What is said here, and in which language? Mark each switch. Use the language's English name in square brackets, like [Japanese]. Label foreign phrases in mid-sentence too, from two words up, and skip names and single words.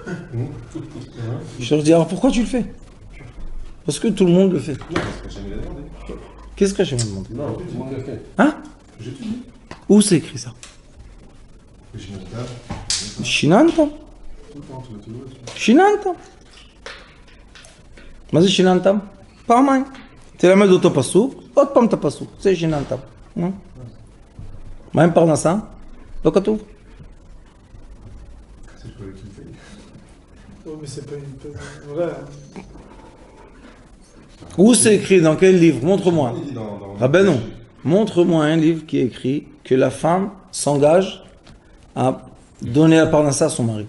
[French] Je leur dis, alors pourquoi tu le fais? Parce que tout le monde le fait. Non, parce que jamais l'a demandé. Qu'est-ce que je me demande? Non, tout le monde le fait. Hein? J'ai tout dit. Où c'est écrit ça? Que j'ai mon table. Shinanta. Tout le temps, tu le vois. [Hebrew] Shinanta. מה זה שיננתם? פעמיים. תלמד אותו פסוק, עוד פעם את הפסוק. זה שיננתם. מה עם פרנסה? לא כתוב. [French] C'est le collectif qui fait. Oh, mais c'est pas une. Vrai. Où c'est écrit? Dans quel livre? Montre-moi. Il dit dans- Ah ben non. Montre-moi un livre qui est écrit que la femme s'engage à donner la parnassa à son mari.